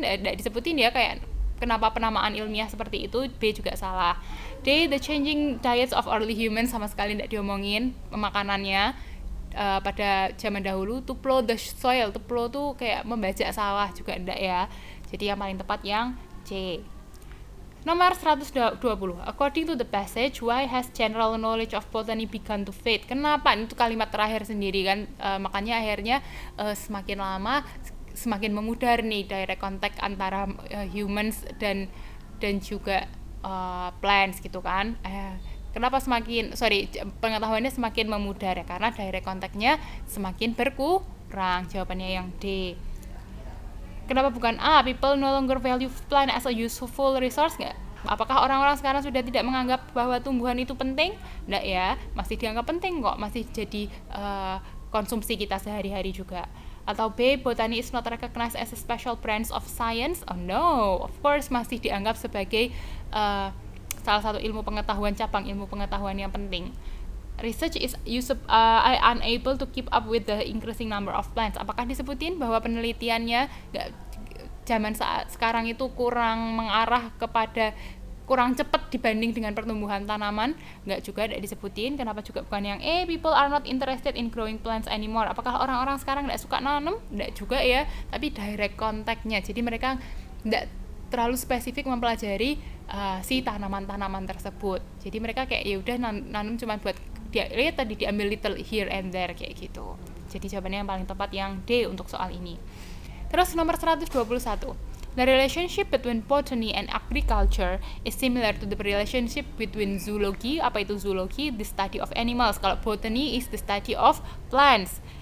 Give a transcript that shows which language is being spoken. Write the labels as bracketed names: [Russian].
[Indonesian] Tidak disebutin ya, kayak kenapa penamaan ilmiah seperti itu. B juga salah. D, [English] the changing diets of early humans, [Indonesian] sama sekali tidak diomongin makanannya pada zaman dahulu. [English] To plow the soil, to plow [Indonesian] tuh kayak membajak sawah, juga tidak ya. Jadi yang paling tepat yang C. Nomor 120. [English] According to the passage, why has general knowledge of botany begun to fade? [Indonesian] Kenapa? Itu kalimat terakhir sendiri kan. Makanya akhirnya semakin lama semakin memudar nih direct contact antara humans dan juga plants gitu kan. Kenapa pengetahuannya semakin memudar ya? Karena direct contact-nya semakin berkurang. Jawabannya yang D. Kenapa bukan A? [English] People no longer value plant as a useful resource. [Indonesian] Nggak? Apakah orang-orang sekarang sudah tidak menganggap bahwa tumbuhan itu penting? Nggak ya, masih dianggap penting kok, masih jadi konsumsi kita sehari-hari juga. Atau B, [English] botany is not recognized as a special branch of science. Oh no, of course [Indonesian] masih dianggap sebagai salah satu ilmu pengetahuan, cabang ilmu pengetahuan yang penting. [English] Research is unable to keep up with the increasing number of plants. [Indonesian] Apakah disebutin bahwa penelitiannya zaman sekarang itu kurang mengarah kepada kurang cepat dibanding dengan pertumbuhan tanaman? Nggak juga, tidak disebutin. Kenapa juga bukan yang E, [English] people are not interested in growing plants anymore? [Indonesian] Apakah orang-orang sekarang nggak suka nanam? Nggak juga ya, tapi direct contact-nya. Jadi mereka nggak terlalu spesifik mempelajari si tanaman-tanaman tersebut. Jadi mereka kayak ya udah nanam cuma buat tadi diambil [English] little here and there [Indonesian] kayak gitu. Jadi jawabannya yang paling tepat yang D untuk soal ini. Terus nomor 121. [English] The relationship between botany and agriculture is similar to the relationship between zoology. [Indonesian] Apa itu zoology? [English] The study of animals. [Indonesian] Kalau [English] botany is the study of plants.